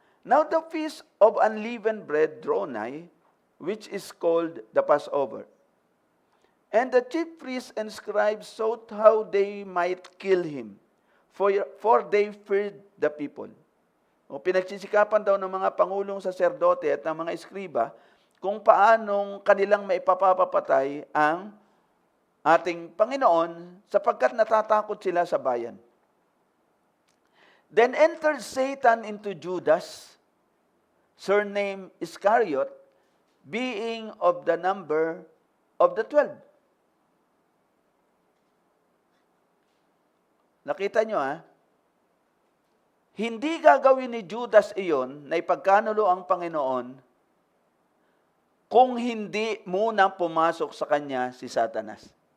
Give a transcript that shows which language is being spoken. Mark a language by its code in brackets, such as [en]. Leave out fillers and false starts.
[en] Now the feast of unleavened bread draw nigh, which is called the Passover. And the chief priests and scribes sought how they might kill him, for they feared the people. [tl] O pinagsisikapan daw ng mga pangulong saserdote at ng mga eskriba kung paanong kanilang maipapapatay ang ating Panginoon sapagkat natatakot sila sa bayan. [en] Then entered Satan into Judas, surnamed Iscariot, being of the number of the 12. [tl] Nakita nyo hindi gagawin ni Judas iyon na ipagkanulo ang Panginoon kung hindi muna pumasok sa kanya si Satanas.